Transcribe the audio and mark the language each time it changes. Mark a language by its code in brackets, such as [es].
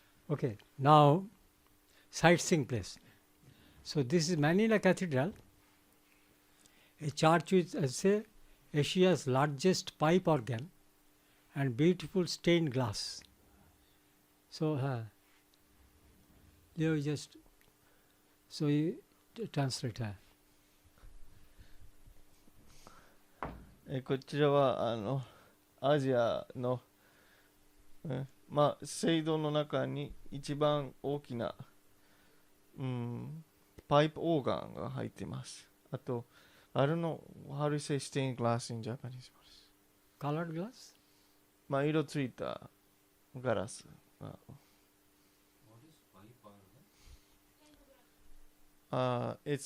[en] okay now sightseeing place so this is Manila Cathedral a church with say Asia's largest pipe organ and beautiful stained glass so you just so you translate [ja] こちらはアジアの、まあ聖堂の中に一番大きな、パイプオーガンが入っています。 [en] あと、I don't know how to say stained glass in Japanese. colored glass [ja] まあ色ついたガラス。 [en] What is pipe organ?